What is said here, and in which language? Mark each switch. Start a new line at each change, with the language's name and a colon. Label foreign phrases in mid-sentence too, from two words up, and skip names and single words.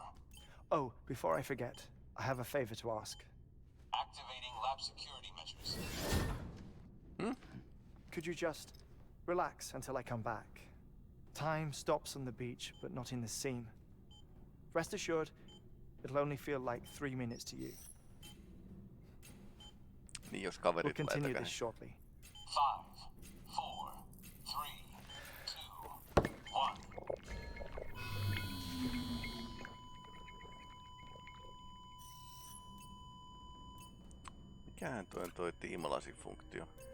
English: Oh, before I forget, I have a favor to ask. Activating lab security measures. Could you just relax until I come back? Time stops on the beach, but not in the scene. Rest assured, it'll only feel like 3 minutes to you.
Finnish: Niin jos
English: We'll
Finnish: kaverit tulee
English: continue
Finnish: takaisin.
English: this shortly. 5, 4, 3, 2, 1.
Finnish: Mikähän toi tiimalasifunktio?